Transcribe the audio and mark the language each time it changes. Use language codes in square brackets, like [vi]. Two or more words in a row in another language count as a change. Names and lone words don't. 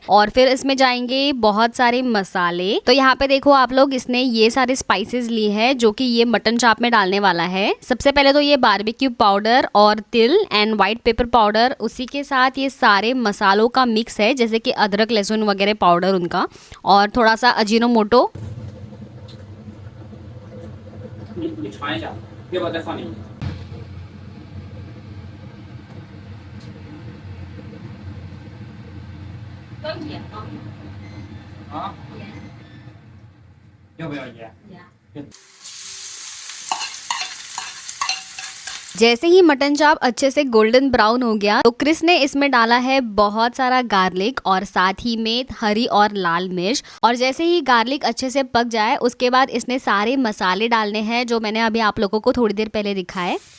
[hi] और फिर इसमें जाएंगे बहुत सारे मसाले। तो यहाँ पे देखो आप लोग, इसने ये सारे स्पाइसेस ली है जो कि ये [en] mutton chop [hi] में डालने वाला है। सबसे पहले तो ये [en] barbecue powder [hi] और तिल [en] and white pepper powder, [hi] उसी के साथ ये सारे मसालों का मिक्स है, जैसे कि अदरक लहसुन वगैरह पाउडर उनका, और थोड़ा सा अजीनोमोटो। [zh] 你尝一下，要不要再放点？啊？要不要盐？ [hi] जैसे ही [en] mutton chop [hi] अच्छे से [en] golden brown [hi] हो गया तो क्रिस ने इसमें डाला है बहुत सारा गार्लिक और साथ ही में हरी और लाल मिर्च। और जैसे ही गार्लिक अच्छे से पक जाए उसके बाद इसने सारे मसाले डालने हैं जो मैंने अभी आप लोगों को थोड़ी देर पहले दिखाए।